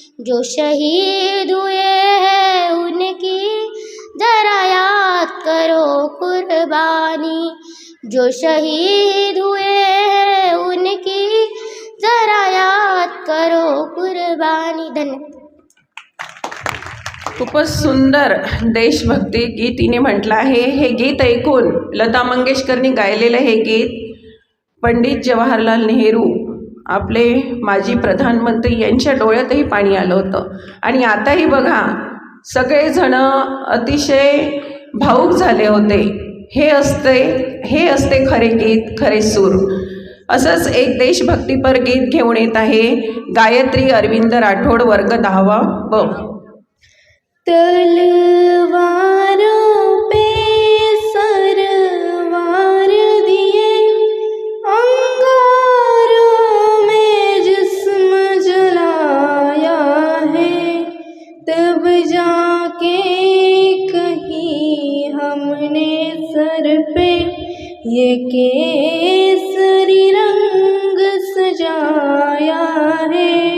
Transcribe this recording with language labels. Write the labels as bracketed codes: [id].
[hi] जो शहीद हुए हैं उनकी जरा याद करो कुर्बानी। जो शहीद हुए हैं उनकी जरा याद करो कुर्बानी। धन्यवाद। [mr] खूपच सुंदर देशभक्ती गीत तिने म्हटलं आहे. हे गीत ऐकून लता मंगेशकरनी गायलेलं हे गीत पंडित जवाहरलाल नेहरू आपले माजी प्रधानमंत्री यांच्या डोळ्यातही पाणी आलं होतं. आणि आताही बघा सगळेजण अतिशय भावुक झाले होते. हे असते खरे गीत, खरे सूर. असंच एक देशभक्तीपर गीत घेऊन येत आहे गायत्री अरविंद राठोड, वर्ग 10वा ब. [hi] तलवारों पे सरवार दिए, अंगारों में जिस्म जलाया है। तब जाके कहीं हमने सर पे ये केसरी रंग सजाया है।